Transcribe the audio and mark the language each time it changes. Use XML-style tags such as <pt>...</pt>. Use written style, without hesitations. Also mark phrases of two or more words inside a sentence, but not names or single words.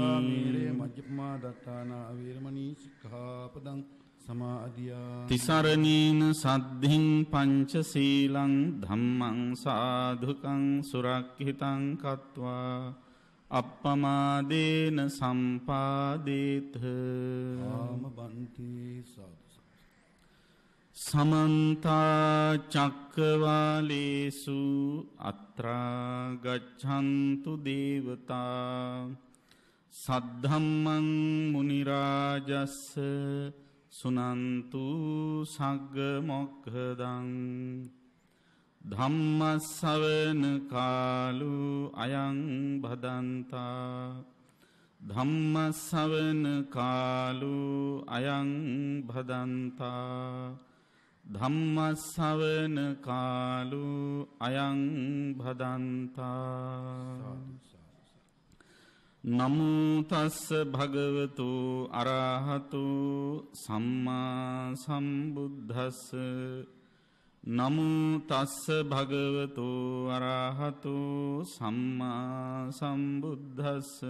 <pi>සුරාමේරය මජ්ජපමා දත්තාන වේරමණී සික්ඛාපදං සමාදියාමි තිසරණීන සද්ධින් පංචශීලං ධම්මං සාධුකං සුරක්ඛිතං කତ୍වා අප්පමාදේන සම්පාදේත</pi> <si>ආමබන්ති සාදු</si> <pi>සමන්ත චක්කවාලේසු අත්‍රා ගච්ඡන්තු දේවතා සද්ධම්මං මුනි රාජස්ස සුනන්තු සග්ග මොක්ඛදං ධම්මස්සවන කාලු අයං භදන්තා ධම්මස්සවන කාලු අයං භදන්තා ධම්මස්සවන කාලු අයං භදන්තා නමෝ තස්ස භගවතු අරහතු සම්මා සම්බුද්දස්ස නමෝ තස්ස භගවතු අරහතු සම්මා සම්බුද්දස්ස</pi>